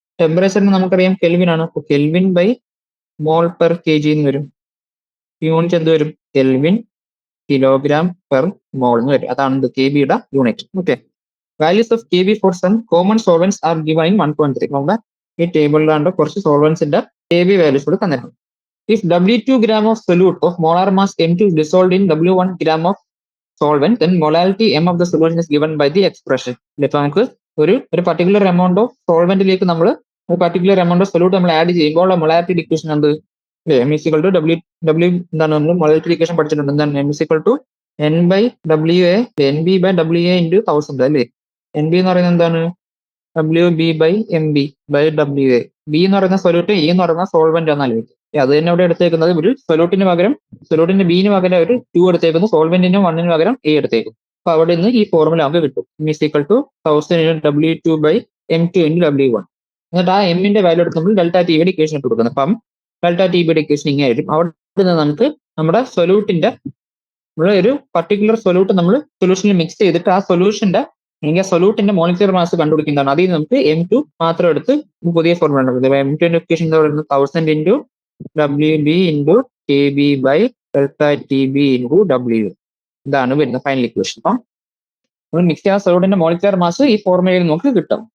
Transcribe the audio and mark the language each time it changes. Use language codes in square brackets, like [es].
[ml] ടെമ്പറേച്ചറിന് നമുക്കറിയാം കെൽവിൻ ആണ്. അപ്പൊ kelvin by mole per kg എന്ന് വരും. യൂണിറ്റ് എന്ത് വരും? കെൽവിൻ കിലോഗ്രാം പെർ മോൾ എന്ന് വരും. അതാണ് KBയുടെ unit. [en] Okay, values of KB for some common solvents are given in 1.3. [ml] നമ്മുടെ ഈ ടേബിളിലാണ്ട് കുറച്ച് സോൾവെന്റ്സിന്റെ KB വാല്യൂസ് കൂടെ തന്നിട്ടുണ്ട്. [en] If W2 gram of solute of molar mass M2 is dissolved in W1 gram of solvent, then molality M of the solution is given by the expression. [ml] ഇപ്പൊ നമുക്ക് ഒരു particular amount of സോൾവെന്റിലേക്ക് നമ്മൾ ഒരു particular amount of solute നമ്മൾ add ചെയ്യുമ്പോൾ molality ഡിക്വേഷൻ എന്ത് [en] M is equal to W [ml] എന്താണ് നമ്മൾ മൊളാലിറ്റി ഡിക്വേഷൻ പഠിച്ചിട്ടുണ്ട്. എന്താണ് [en] M is equal to N by WA NB by WA into 1000 [ml] അല്ലേ. NB എന്ന് പറയുന്നത് എന്താണ് WB by MB by WA. B എന്ന് പറയുന്ന സൊല്യൂട്ട്, E എന്ന് പറയുന്ന സോൾവെന്റ് എന്നാലും അത് തന്നെ ഇവിടെ എടുത്തേക്കുന്നത്. ഒരു സൊല്യൂട്ടിന് പകരം സൊല്യൂട്ടിന്റെ ബിന് പകരം ഒരു 2 എടുത്തേക്കുന്നു, സോൾവെന്റിന്റെ 1 പകരം A എടുത്തേക്കുന്നു. അപ്പൊ അവിടെ നിന്ന് ഈ ഫോർമുല നമുക്ക് കിട്ടും. [en] M is equal to 1000 W2 by M2 into W1. [ml] എന്നിട്ട് ആ എമ്മിന്റെ വാല്യൂ എടുത്ത് നമ്മൾ ഡെൽറ്റ TBയുടെ ഇക്വേഷൻ ഇട്ട് കൊടുക്കുന്നത്. അപ്പം ഡെൽറ്റ TBയുടെ ഇക്വേഷൻ ഇങ്ങനെ ആയിരിക്കും. അവിടെ നിന്ന് നമുക്ക് നമ്മുടെ സൊല്യൂട്ടിന്റെ ഒരു പർട്ടിക്കുലർ സൊല്യൂട്ട് നമ്മൾ സൊല്യൂഷനിൽ മിക്സ് ചെയ്തിട്ട് ആ സൊല്യൂഷന്റെ അല്ലെങ്കിൽ ആ സൊല്യൂട്ടിന്റെ മോളിക്യുലർ മാസ് കണ്ടുപിടിക്കുന്നതാണ്. അതിൽ നമുക്ക് M2 മാത്രം എടുത്ത് പുതിയ ഫോർമുല ഉണ്ടാക്കുന്നത്. M2 ഇക്വേഷൻ എന്ന് പറയുന്നത് 1000 into WB into KB by delta TB into W. ഇതാണ് വരുന്നത് ഫൈനൽ ഇക്വേഷൻ. അപ്പം നമ്മൾ മിക്സ് ചെയ്യാൻ സൊല്യൂട്ടിന്റെ മോളിക്യുലർ മാസ് ഈ ഫോർമുലയിൽ നമുക്ക് കിട്ടും.